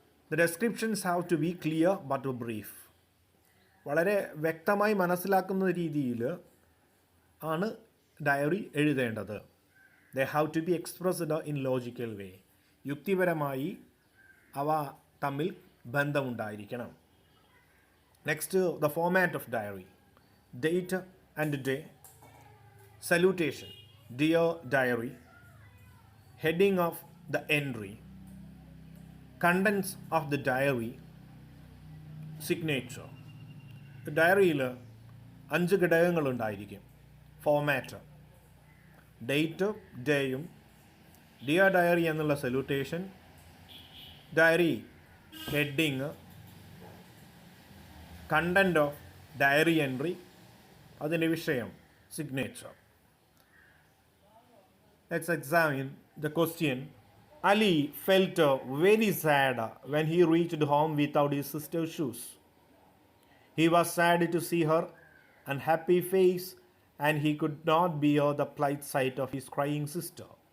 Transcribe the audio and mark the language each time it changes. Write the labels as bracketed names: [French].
[English] The descriptions have to be clear but brief. [Malayalam] വളരെ വ്യക്തമായി മനസ്സിലാക്കുന്ന രീതിയിൽ ആണ് ഡയറി എഴുതേണ്ടത്. [English] They have to be expressed in logical way. [Malayalam] യുക്തിപരമായി അവ തമ്മിൽ ബന്ധമുണ്ടായിരിക്കണം. [English] Next, the format of diary. Date and day, salutation, dear diary, heading of the entry, contents of the diary, signature. [Malayalam] ഡയറിയിൽ 5 ഘടകങ്ങളുണ്ടായിരിക്കും. Format, date, ഡേയും, dear diary എന്നുള്ള salutation, diary heading, content of diary entry, അതിൻ്റെ വിഷയം, signature. [English] Let's examine the question. Ali felt very sad when he reached home without his sister's shoes. He was sad to see her unhappy face, and he could not bear the plight sight of his crying sister.